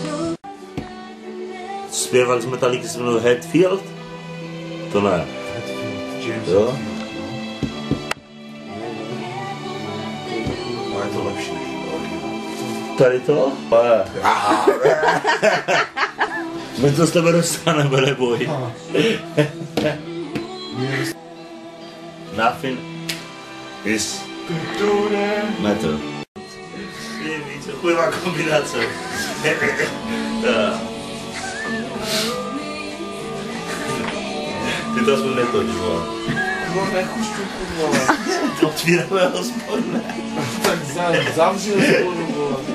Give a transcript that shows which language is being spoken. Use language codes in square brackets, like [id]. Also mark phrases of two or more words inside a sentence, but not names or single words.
[cs] Zpěvali jsme tady, když se jmenuje Hetfield? To ne. Jo? Ale je to lepší. Tady to? My to z tebe dostaneme, neboj. [en] Nothing is matter. [cs] Víc, chujová kombinace. Ty to aspoň netoč, vole. No nechušťu, vole. Otvíráme hospodu, ne? Tak zavři hospodu, vole.